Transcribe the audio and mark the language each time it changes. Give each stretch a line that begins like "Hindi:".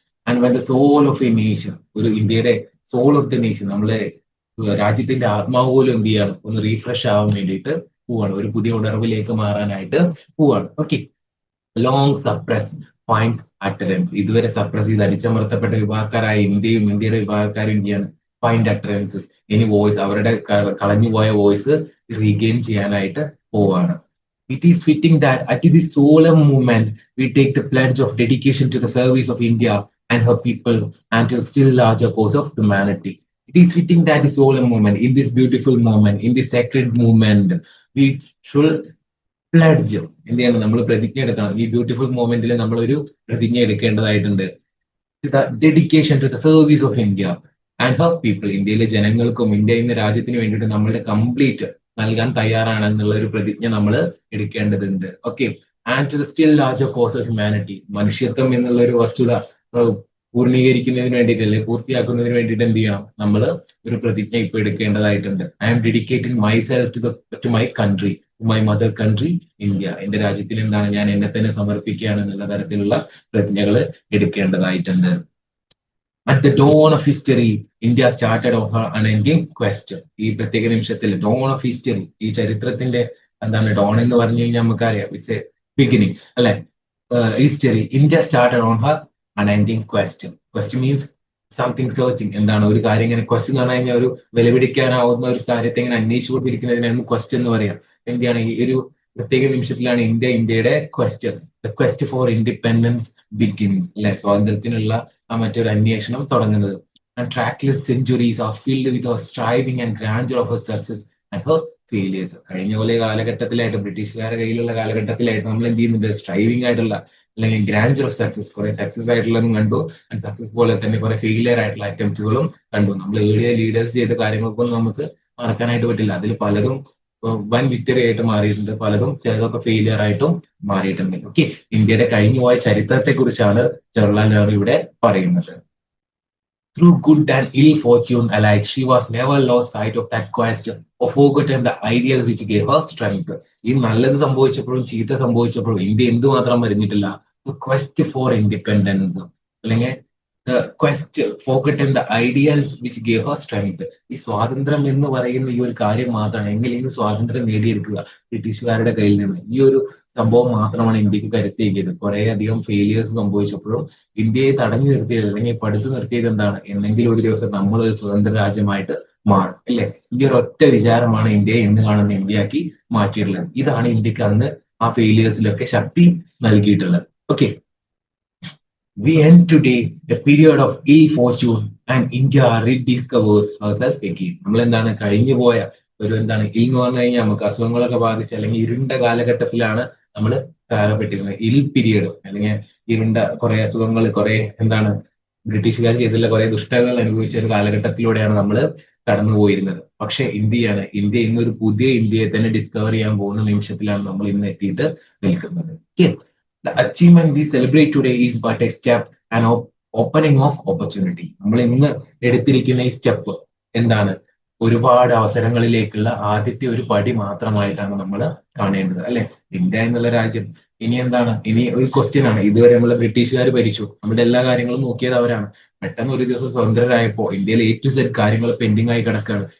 English: and when the soul of a nation,
Malayalam: ഒരു ഇന്ത്യയുടെ
English: soul of the nation,
Malayalam: നമ്മളെ രാജ്യത്തിന്റെ ആത്മാവ് പോലും എന്ത് ചെയ്യാണ്, ഒന്ന് റീഫ്രഷ് ആവാൻ വേണ്ടിയിട്ട് പോവാണ്, ഒരു പുതിയ ഉണർവിലേക്ക് മാറാനായിട്ട് പോവാണ്.
English: Okay, long suppressed finds utterance.
Malayalam: ഇതുവരെ സപ്രസ് ചെയ്ത് അടിച്ചമർത്തപ്പെട്ട വിഭാഗക്കാരായ ഇന്ത്യയും ഇന്ത്യയുടെ വിഭാഗക്കാരും ഇന്ത്യയാണ് ഫൈൻഡ് അറ്ററൻസസ്, ഇനി വോയിസ്, അവരുടെ കളഞ്ഞുപോയ വോയിസ് റീഗെയിൻ ചെയ്യാനായിട്ട് പോവാണ്.
English: It is fitting that at this solemn moment we take the pledge of dedication to the service of India and her people and to a still larger cause of humanity. It is fitting that this solemn moment, in this beautiful moment, in this sacred moment, we should
Malayalam: pledge എന്ത് ചെയ്യണം, നമ്മൾ പ്രതിജ്ഞ എടുക്കണം. ഈ beautiful മൊമെന്റിൽ നമ്മൾ ഒരു പ്രതിജ്ഞ എടുക്കേണ്ടതായിട്ടുണ്ട്.
English: Dedication to the service of India and her people.
Malayalam: ഇന്ത്യയിലെ ജനങ്ങൾക്കും ഇന്ത്യ എന്ന രാജ്യത്തിന് വേണ്ടിയിട്ട് നമ്മളുടെ കംപ്ലീറ്റ് നൽകാൻ തയ്യാറാണെന്നുള്ള ഒരു പ്രതിജ്ഞ നമ്മൾ എടുക്കേണ്ടതുണ്ട്. Okay,
English: And to the still larger cause of humanity.
Malayalam: മനുഷ്യത്വം എന്നുള്ള ഒരു വസ്തുത പൂർണ്ണീകരിക്കുന്നതിന് വേണ്ടിയിട്ട്, അല്ലെങ്കിൽ പൂർത്തിയാക്കുന്നതിന് വേണ്ടിയിട്ട് എന്ത് ചെയ്യണം, നമ്മൾ ഒരു പ്രതിജ്ഞ ഇപ്പൊ എടുക്കേണ്ടതായിട്ടുണ്ട്.
English: I am dedicating myself to my country, my mother country India.
Malayalam: എന്റെ രാജ്യത്തിൽ എന്താണ്, ഞാൻ എന്നെ തന്നെ സമർപ്പിക്കുകയാണ് എന്നുള്ള തരത്തിലുള്ള പ്രതിജ്ഞകൾ എടുക്കേണ്ടതായിട്ടുണ്ട്.
English: At the dawn of history, India started on her unending quest.
Malayalam: ഈ പ്രത്യേക നിമിഷത്തിൽ ഡോൺ ഓഫ് ഹിസ്റ്ററി, ഈ ചരിത്രത്തിന്റെ എന്താണ് ഡോൺ എന്ന് പറഞ്ഞു കഴിഞ്ഞാൽ നമുക്കറിയാം,
English: it's a beginning
Malayalam: അല്ലെ.
English: History, India started on her unending question. Question means something searching.
Malayalam: എന്താണ് ഒരു കാര്യം ഇങ്ങനെ ക്വസ്റ്റ്യൻ എന്ന് പറഞ്ഞു കഴിഞ്ഞാൽ ഒരു വിലപിടിക്കാനാവുന്ന ഒരു കാര്യത്തെ ഇങ്ങനെ അന്വേഷിച്ചുകൊണ്ടിരിക്കുന്നതിനാണ് ക്വസ്റ്റ്യൻ എന്ന് പറയാം. എന്താണ് ഈ ഒരു പ്രത്യേക നിമിഷത്തിലാണ് ഇന്ത്യയുടെ question,
English: the quest for independence begins
Malayalam: അല്ലെ, സ്വാതന്ത്ര്യത്തിനുള്ള ആ മറ്റൊരു അന്വേഷണം തുടങ്ങുന്നത്.
English: And trackless centuries are filled with her striving and grandeur of her success and her failures.
Malayalam: കഴിഞ്ഞ പോലെ കാലഘട്ടത്തിലായിട്ട്, ബ്രിട്ടീഷുകാരുടെ കയ്യിലുള്ള കാലഘട്ടത്തിലായിട്ട് നമ്മൾ എന്ത് ചെയ്യുന്നുണ്ട്, സ്ട്രൈവിംഗ് ആയിട്ടുള്ള അല്ലെങ്കിൽ
English: grandeur of success,
Malayalam: കുറെ സക്സസ് ആയിട്ടുള്ളതും കണ്ടു, ആൻഡ് സക്സസ് പോലെ തന്നെ കുറെ ഫെയിലിയർ ആയിട്ടുള്ള അറ്റംപ്റ്റുകളും കണ്ടു. നമ്മൾ ഏറിയ ലീഡേഴ്സ് ചെയ്ത കാര്യങ്ങൾക്കൊന്നും നമുക്ക് മറക്കാനായിട്ട് പറ്റില്ല. അതിൽ പലതും വൻ വിക്ടറി ആയിട്ട് മാറിയിട്ടുണ്ട്, പലതും ചിലതൊക്കെ ഫെയിലിയർ ആയിട്ടും മാറിയിട്ടുണ്ട്. ഓക്കെ, ഇന്ത്യയുടെ കഴിഞ്ഞുപോയ ചരിത്രത്തെ കുറിച്ചാണ് ജവഹർലാൽ നെഹ്റു ഇവിടെ പറയുന്നത്.
English: Through good and ill fortune alike, she was never lost sight of that quest or forgotten the ideals which gave her strength.
Malayalam: ഈ നല്ലത് സംഭവിച്ചപ്പോഴും ചീത്ത സംഭവിച്ചപ്പോഴും ഇന്ത്യ എന്തുമാത്രം മരിഞ്ഞിട്ടില്ല,
English: the quest for independence
Malayalam: അല്ലെങ്കിൽ
English: the quest forgotten the ideals which gave her strength.
Malayalam: ഈ സ്വാതന്ത്ര്യം എന്ന് പറയുന്ന ഈ ഒരു കാര്യം മാത്രമാണ്. എങ്ങനെയെങ്കിലും സ്വാതന്ത്ര്യം നേടിയെടുക്കുക ബ്രിട്ടീഷുകാരുടെ കയ്യിൽ നിന്ന്. ഈ ഒരു സംഭവം മാത്രമാണ് ഇന്ത്യക്ക് കരുത്തേകിയത്. കുറെ അധികം ഫെയിലിയേഴ്സ് സംഭവിച്ചപ്പോഴും ഇന്ത്യയെ തടഞ്ഞു നിർത്തിയത് അല്ലെങ്കിൽ പടുത്തു നിർത്തിയത് എന്താണ്? എന്നെങ്കിലും ഒരു ദിവസം നമ്മൾ ഒരു സ്വതന്ത്ര രാജ്യമായിട്ട് മാറും, അല്ലെ? ഈ ഒരു ഒറ്റ വിചാരമാണ് ഇന്ത്യയെ ഇന്ന് കാണുന്ന ഇന്ത്യയാക്കി മാറ്റിയിട്ടുള്ളത്. ഇതാണ് ഇന്ത്യക്ക് അന്ന് ആ ഫെയിലിയേഴ്സിലൊക്കെ ശക്തി നൽകിയിട്ടുള്ളത്.
English: Okay, we end today a period of ill fortune and India rediscovers herself again.
Malayalam: നമ്മൾ എന്താണ് കഴിഞ്ഞു പോയ ഒരു എന്താണ് ഇൽ എന്ന് പറഞ്ഞു കഴിഞ്ഞാൽ നമുക്ക് അസുഖങ്ങളൊക്കെ ബാധിച്ച അല്ലെങ്കിൽ ഇരുണ്ട കാലഘട്ടത്തിലാണ് നമ്മൾ കാലപ്പെട്ടിരുന്നത്. ഇൽ പീരീഡ് അല്ലെങ്കിൽ ഇരുണ്ട കുറെ അസുഖങ്ങൾ, കുറെ എന്താണ് ബ്രിട്ടീഷുകാർ ചെയ്തിട്ടുള്ള കുറെ ദുഷ്ടകൾ അനുഭവിച്ച ഒരു കാലഘട്ടത്തിലൂടെയാണ് നമ്മൾ കടന്നുപോയിരുന്നത്. പക്ഷെ ഇന്ത്യ ഇന്നൊരു പുതിയ ഇന്ത്യയെ തന്നെ ഡിസ്കവർ ചെയ്യാൻ പോകുന്ന നിമിഷത്തിലാണ് നമ്മൾ ഇന്ന് എത്തിയിട്ട് നിൽക്കുന്നത്.
English: The achievement we celebrate today is but a step and opening of opportunity.
Malayalam: നമ്മൾ ഇന്ന് എടുത്തിരിക്കുന്ന ഈ സ്റ്റെപ്പ് എന്താണ്? ഒരുപാട് അവസരങ്ങളിലേക്കുള്ള ആദ്യത്തെ ഒരു പടി മാത്രമായിട്ടാണ് നമ്മൾ കാണേണ്ടത്, അല്ലെ? ഇന്ത്യ എന്നുള്ള രാജ്യം ഇനി എന്താണ്? ഇനി ഒരു ക്വസ്റ്റ്യൻ ആണ്. ഇതുവരെ നമ്മളെ ബ്രിട്ടീഷുകാർ ഭരിച്ചു, നമ്മുടെ എല്ലാ കാര്യങ്ങളും നോക്കിയത് അവരാണ്. പെട്ടെന്ന് ഒരു ദിവസം സ്വതന്ത്രരായപ്പോ ഇന്ത്യയിൽ A to Z കാര്യങ്ങൾ പെൻഡിങ് ആയി കിടക്കുകയാണ്.